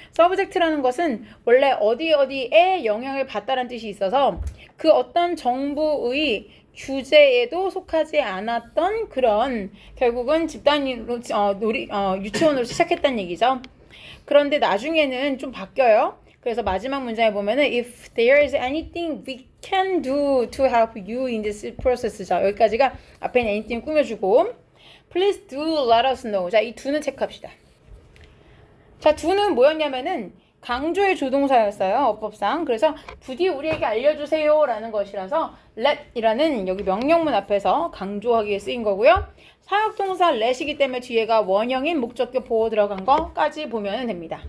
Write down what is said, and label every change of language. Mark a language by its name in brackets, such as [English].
[Korean] subject라는 것은 원래 어디에 영향을 받다라는 뜻이 있어서 그 어떤 정보의 규제에도 속하지 않았던 그런 결국은 집단으로 유치원으로 시작했다는 얘기죠. 그런데 나중에는 좀 바뀌어요. [English] 그래서 마지막 문장에 보면은 if there is anything we can do to help you in this process. [Korean] 자, 여기까지가 앞에 있는 anything 꾸며주고 [English] please do let us know. [Korean] 자, 이 do는 체크합시다. 자, do는 뭐였냐면은 강조의 조동사였어요. 어법상. 그래서 부디 우리에게 알려주세요 라는 것이라서 let이라는 여기 명령문 앞에서 강조하기 위해 쓰인 거고요. 사역동사 let이기 때문에 뒤에가 원형인 목적격 보호 들어간 거까지 보면 됩니다.